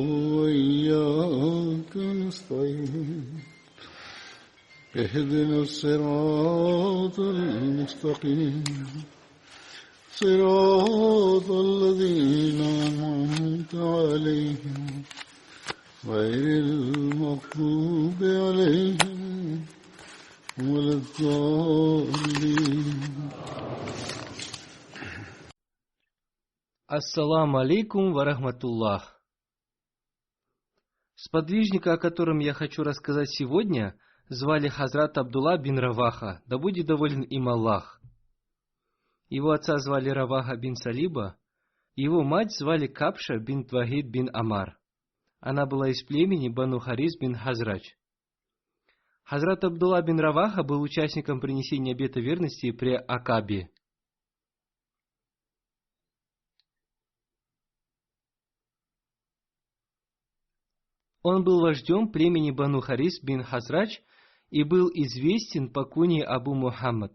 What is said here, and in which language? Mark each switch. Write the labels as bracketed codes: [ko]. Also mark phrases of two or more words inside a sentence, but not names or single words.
[ar] وإياك نستعين اهدنا الصراط المستقيم صراط الذين أنعمت عليهم غير المغضوب عليهم ولا الضالين. السلام عليكم ورحمة الله. [ru] Сподвижника, о котором я хочу рассказать сегодня, звали Хазрат Абдулла бин Раваха, да будет доволен им Аллах. Его отца звали Раваха бин Салиба, его мать звали Кабша бин Вахид бин Амар. Она была из племени Бану Харис бин Хазрач. Хазрат Абдулла бин Раваха был участником принесения обета верности при Акабе. Он был вождем племени Бану Харис бин Хазрач и был известен по кунье Абу Мухаммад.